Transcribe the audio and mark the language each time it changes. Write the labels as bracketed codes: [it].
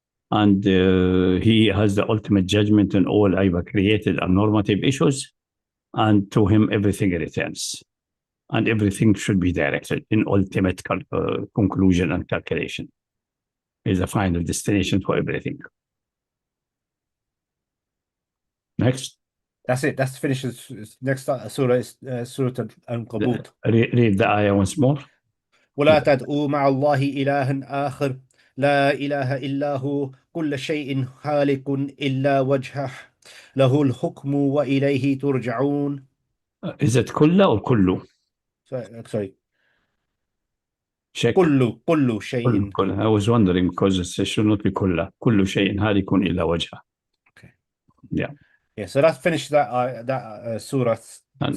[en] And he has the ultimate judgment on all either created and normative issues, and to him everything returns, and everything should be directed in ultimate conclusion and calculation. Is a final destination for everything. Next. That's it. That's finished. Next surah is Surah Al-Ankabut. Read the ayah once more. [ar] ولا تدعوا مع الله إلها آخر لا إله إلا هو كل شيء خالق إلا وجهه له الحكم وإليه ترجعون. [en] Is it كله or كله? Sorry. Sheikh. [ar] كل شيء. [en] I was wondering because it should not be كله. [ar] كل شيء هالك إلا وجهه. [en] Okay. Yeah. Yeah. So that's finished that surah. And